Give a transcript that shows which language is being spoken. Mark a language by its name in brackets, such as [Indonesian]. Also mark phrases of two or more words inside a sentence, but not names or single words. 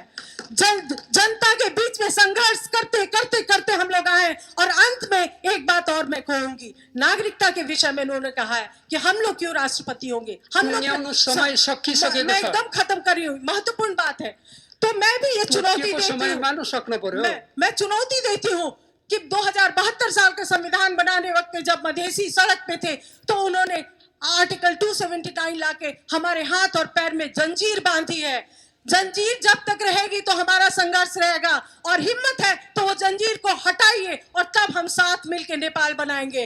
[Hindi] जनता के बीच में संघर्ष करते करते करते हम लोग आए। और अंत में एक बात और मैं कहूंगी, नागरिकता के विषय में उन्होंने कहा है कि हम लोग क्यों राष्ट्रपति होंगे। हम लोग [Nepali] समय सकिसकेको [Hindi] मैं [Nepali] छ। [Hindi] एकदम खत्म कर रही हूँ, महत्वपूर्ण बात है। तो मैं भी ये चुनौती [Nepali] तोकिएको [Hindi] देती [Nepali] समय [Hindi] हूँ, [Nepali] मान्नु सक्नु पर्यो। [Hindi] मैं चुनौती देती हूँ कि 2072 साल का संविधान बनाने वक्त में जब मधेसी सड़क पे थे तो उन्होंने आर्टिकल 279 लाके हमारे हाथ और पैर में जंजीर बांधी है। जंजीर जब तक रहेगी तो हमारा संघर्ष रहेगा, और हिम्मत है तो वो जंजीर को हटाइए और तब हम साथ मिलकर नेपाल बनाएंगे।